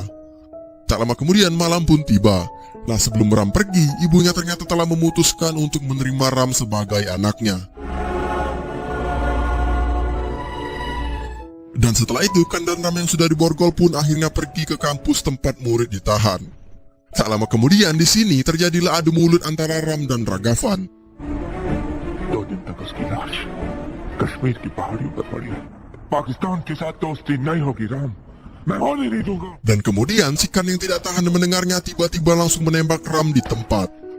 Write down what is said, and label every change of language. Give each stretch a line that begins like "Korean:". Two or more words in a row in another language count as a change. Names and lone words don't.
Indonesian: Tak lama kemudian malam pun tiba. Nah, sebelum Ram pergi, ibunya ternyata telah memutuskan untuk menerima Ram sebagai anaknya. Dan setelah itu, Khan dan Ram yang sudah diborgol pun akhirnya pergi ke kampus tempat murid ditahan. Tak lama kemudian di sini terjadilah adu mulut antara Ram dan Ragavan.
Hindi: 2 दिन तक उसकी लाश कश्मीर की पहाड़ियों पर पड़ी है। पाकिस्तान के साथ दोस्ती नहीं होगी राम, मैं होने नहीं दूंगा।
Indonesian: Dan kemudian si Khan yang tidak tahan mendengarnya tiba-tiba langsung menembak Ram di tempat.